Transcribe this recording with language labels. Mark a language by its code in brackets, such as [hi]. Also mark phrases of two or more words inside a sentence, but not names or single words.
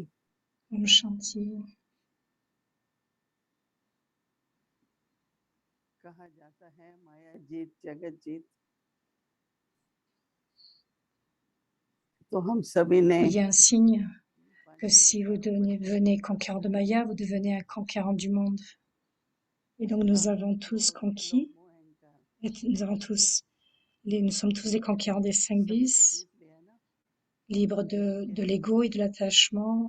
[hi] Om Shanti. कहा जाता है माया जीत जगत जीत. तो हम सभी ने [fr] Il y a un signe que si vous devenez conquérant de Maya, vous devenez un conquérant du monde. Et donc nous avons tous conquis, et nous sommes tous des conquérants des 5 bis, libres de l'ego et de l'attachement.